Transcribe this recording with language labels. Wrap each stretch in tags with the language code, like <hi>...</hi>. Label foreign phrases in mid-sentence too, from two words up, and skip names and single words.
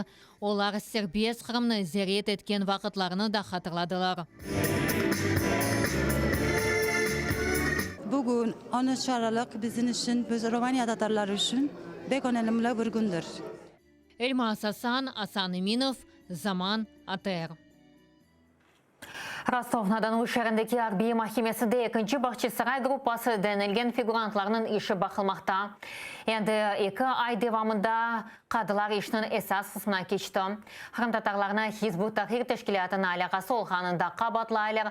<crh>Olar serbest Kırım'ı ziyaret etken vakitlerini da hatırladılar.</crh> <tr>Bugün 13 Aralık bizim için, biz Romanya Tatarları için pek önemli bir gündür.</tr> <crh>Elmas Hasan, Hasan Eminov, Zaman, ATR. Rostov-na-Don şehrindeki Harbiye Mahkemesi'nde 2. Bahçesaray gruppası denilgen figurantlarının işi bakılmakta. Endi 2 ay devamında kadılar işinin esas kısmına geçti. Kırım Tatarlarına Hizbut Tahrir Teşkilatı'nın alakası olğanında qabatlaylar.</crh>